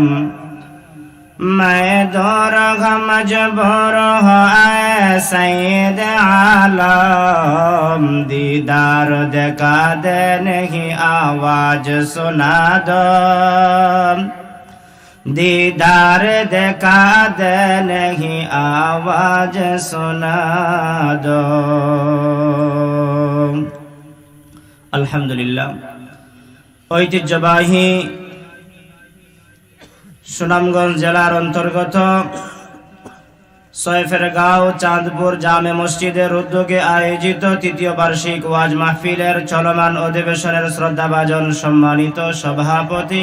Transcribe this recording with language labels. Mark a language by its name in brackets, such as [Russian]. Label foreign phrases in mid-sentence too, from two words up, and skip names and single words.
[Urdu] میں دور مجبور ہوں اے سید عالم، دیدار دکھا دے نہیں آواز سنا دو، دیدار دکھا دے نہیں آواز سنا دو۔ [Bangla] আলহামদুলিল্লাহ, ঐতিহ্যবাহী সুনামগঞ্জ জেলার অন্তর্গত সৈয়দপুরগাঁও চাঁদপুর জামে মসজিদের উদ্যোগে আয়োজিত তৃতীয় বার্ষিক ওয়াজ মাহফিলের চলমান অধিবেশনের শ্রদ্ধাভাজন সম্মানিত সভাপতি,